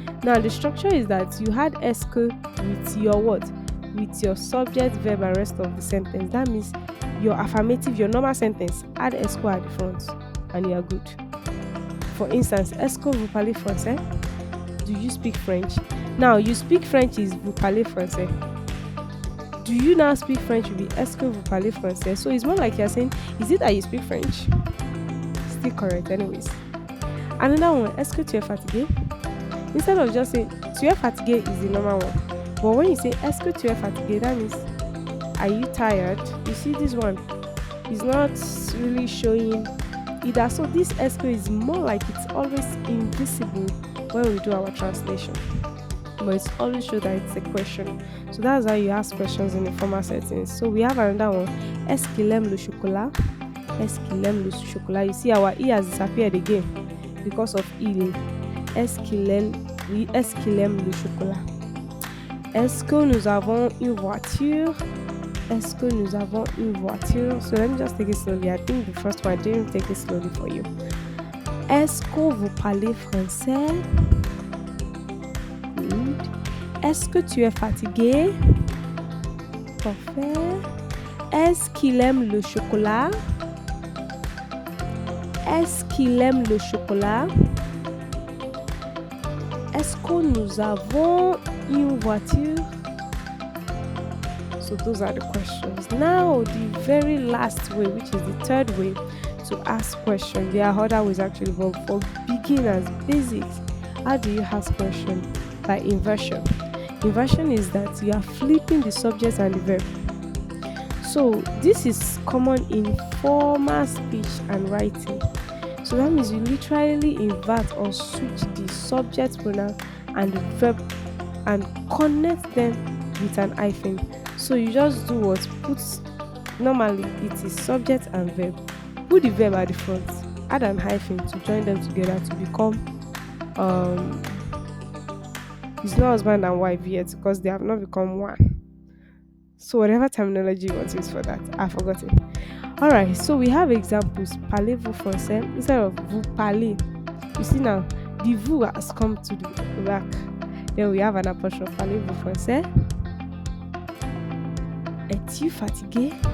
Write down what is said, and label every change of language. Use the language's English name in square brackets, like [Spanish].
[English] Now the structure is that you had est-ce que with your what? With your subject, verb, and rest of the sentence. That means your affirmative, your normal sentence, add est-ce que at the front, and you are good. For instance, [French] est-ce que vous parlez français? [English] Do you speak French? Now you speak French is [French] vous parlez français. [English] Do you now speak French will be [French] est-ce que vous parlez français? [English] So it's more like you're saying, is it that you speak French? Still correct anyways. Another one, [French] est-ce que tu es fatigué? [English] Instead of just saying [French] tu es fatigué [English] is the normal one. But when you say [French] est-ce que tu es fatigué, [English] that means are you tired? You see this one is not really showing either. So this est-ce que is more like it's always invisible when we do our translation. But it's always show that it's a question. So that's how you ask questions in the formal settings. So we have another one. [French] Est-ce qu'il aime le chocolat? Est-ce qu'il aime le chocolat? [English] You see our E has disappeared again because of il. [French] Est-ce qu'il aime le chocolat? Est-ce que nous avons une voiture? Est-ce que nous avons une voiture? [English] So let me just take it slowly. I think the first one I didn't take it slowly for you. [French] Est-ce que vous parlez français? [English] Good. [French] Est-ce que tu es fatigué? Parfait. Est-ce qu'il aime le chocolat? Est-ce qu'il aime le chocolat? Est-ce que nous avons une voiture? [English] So those are the questions. Now the very last way, which is the third way to ask questions. There are other ways actually, but for beginners, basics, how do you ask questions? By inversion. Inversion is that you are flipping the subject and the verb. So this is common in formal speech and writing. So that means you literally invert or switch the subject pronoun and the verb and connect them with an hyphen. So you just do what? Normally it is subject and verb. Put the verb at the front, add an hyphen to join them together to become it's not husband and wife yet because they have not become one. So whatever terminology you want to use for that, I've forgotten. Alright, so we have examples. [French] Parlez-vous français [English] instead of [French] vous parlez. [English] You see now, the vous has come to the back. Then we have an apostrophe. [French] Parlez-vous français? Es-tu fatigué?